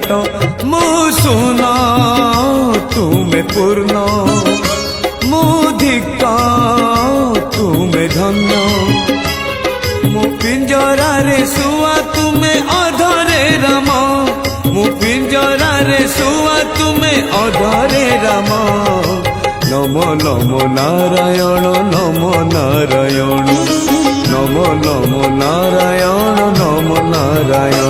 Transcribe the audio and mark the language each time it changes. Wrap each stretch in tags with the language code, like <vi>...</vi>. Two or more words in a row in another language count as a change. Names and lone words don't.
<or>ମୁ ସୁନା ତୁମେ ପୂର୍ଣ୍ଣ, ମୁ ଧିକ ତୁମେ ଧନ୍ୟ। ମୁ ପିଞ୍ଜରା ରେ ସୁଆ ତୁମେ ଅଧରେ ରାମ, ମୁ ପିଞ୍ଜରା ରେ ସୁଆ ତୁମେ ଅଧରେ ରାମ।</or> <sa>नमो नमो नारायण नमो नारायण, नमो नमो नारायण नमो नारायण।</sa>